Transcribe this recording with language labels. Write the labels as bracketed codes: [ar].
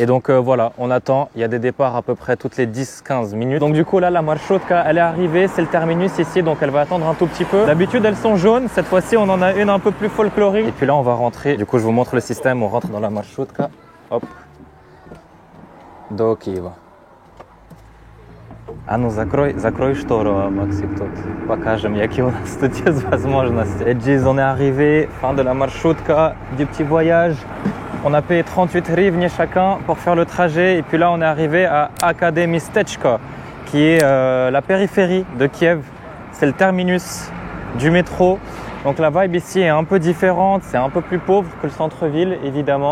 [fr] Et donc voilà, on attend, il y a des départs à peu près toutes les 10-15 minutes. Donc du coup là la marchoutka elle est arrivée, c'est le terminus ici, donc elle va attendre un tout petit peu. D'habitude elles sont jaunes, cette fois-ci on en a une un peu plus folklorique. Et puis là on va rentrer. Du coup, je vous montre le système. On rentre dans la marchoutka. [ru] Hop. Do Kиева. А ну закрой штору, Максим, тут покажем, какие у нас тут есть возможности. [fr] Et G's, on est arrivé, fin de la marchoutka, du petit voyage. On a payé 38 hryvnias chacun pour faire le trajet. Et puis là, on est arrivé à Akademistechka, qui est la périphérie de Kiev. C'est le terminus du métro. Donc la vibe ici est un peu différente, c'est un peu plus pauvre que le centre-ville évidemment.